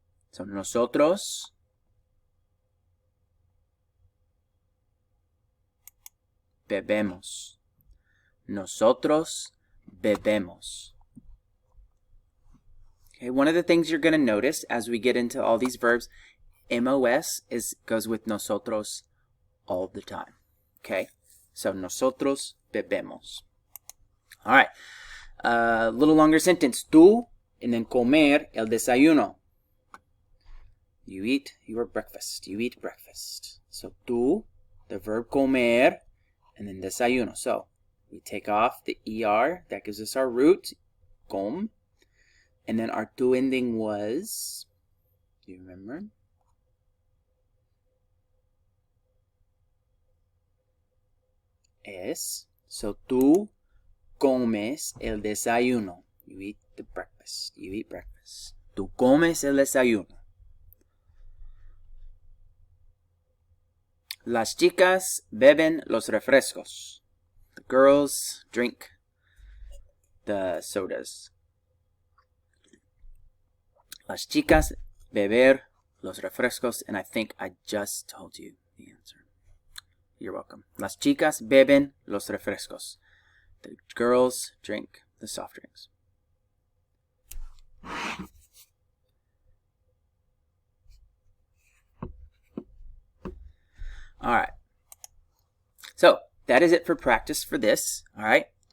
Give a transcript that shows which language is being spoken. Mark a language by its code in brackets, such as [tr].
[es] So nosotros bebemos. Nosotros bebemos. [en] Okay, one of the things you're going to notice as we get into all these verbs, MOS goes with nosotros all the time. Okay, so [es] nosotros bebemos. [en] All right, a little longer sentence. [es] Tú, and then comer el desayuno. [en] You eat your breakfast. You eat breakfast. So tú, the verb comer, and then desayuno. So we take off the ER. That gives us our root, com. And then our tú ending was, do you remember? [es] Es. So tú comes el desayuno. [en] You eat the breakfast. You eat breakfast. [es] Tú comes el desayuno. Las chicas beben los refrescos. [en] The girls drink the sodas. [es] Las chicas beber los refrescos. [en] And I think I just told you the answer. You're welcome. [es] Las chicas beben los refrescos. [en] The girls drink the soft drinks. All right. So that is it for practice for this. All right.